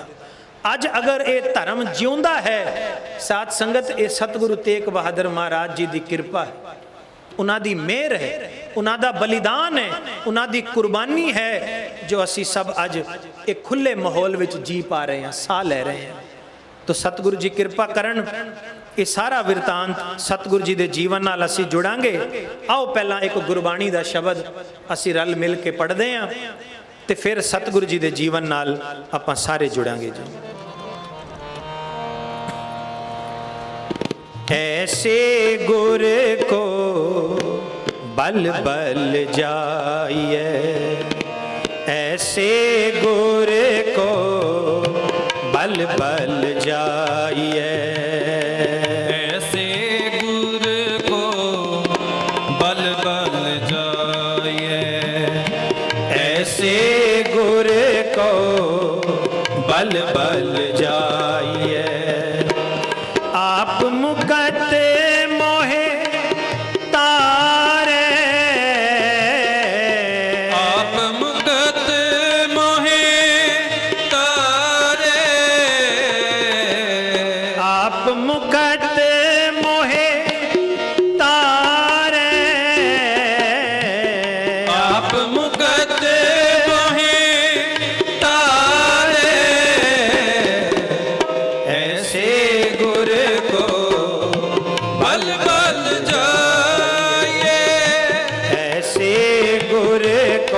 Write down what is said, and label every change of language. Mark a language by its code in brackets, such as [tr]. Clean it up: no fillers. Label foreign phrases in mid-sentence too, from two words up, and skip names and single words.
[pa] ਅੱਜ ਅਗਰ ਇਹ ਧਰਮ ਜਿਉਂਦਾ ਹੈ, ਸਾਧ ਸੰਗਤ, ਇਹ ਸਤਿਗੁਰੂ ਤੇਗ ਬਹਾਦਰ ਮਹਾਰਾਜ ਜੀ ਦੀ ਕਿਰਪਾ ਹੈ, ਉਹਨਾਂ ਦੀ ਮਿਹਰ ਹੈ, ਉਹਨਾਂ ਦਾ ਬਲੀਦਾਨ ਹੈ, ਉਹਨਾਂ ਦੀ ਕੁਰਬਾਨੀ ਹੈ, ਜੋ ਅਸੀਂ ਸਭ ਅੱਜ ਇੱਕ ਖੁੱਲੇ ਮਾਹੌਲ ਵਿੱਚ ਜੀ ਪਾ ਰਹੇ ਹਾਂ, ਸਾਹ ਲੈ ਰਹੇ ਹਾਂ। ਤੋ ਸਤਿਗੁਰੂ ਜੀ ਕਿਰਪਾ ਕਰਨ। ਇਹ ਸਾਰਾ ਬਿਰਤਾਂਤ ਸਤਿਗੁਰੂ ਜੀ ਦੇ ਜੀਵਨ ਨਾਲ ਅਸੀਂ ਜੁੜਾਂਗੇ। ਆਓ ਪਹਿਲਾਂ ਇੱਕ ਗੁਰਬਾਣੀ ਦਾ ਸ਼ਬਦ ਅਸੀਂ ਰਲ ਮਿਲ ਕੇ ਪੜ੍ਹਦੇ ਹਾਂ, ਤੇ ਫਿਰ ਸਤਿਗੁਰੂ ਜੀ ਦੇ ਜੀਵਨ ਨਾਲ ਆਪਾਂ ਸਾਰੇ ਜੁੜਾਂਗੇ ਜੀ। [hi] ऐसे गुर को बल बल जाइए, ऐसे गुर को बल बल जाइए, ऐसे गुर को बल बल जाइए, ऐसे गुर को बल बल जाइए। आप मुकत मोहे तारे, आप मुकत मोहे तारे, आप मुकत मोहे तारे, आप मुकत मोहे तारे, ऐसे गुर को बल बल जाइए, ऐसे गुर को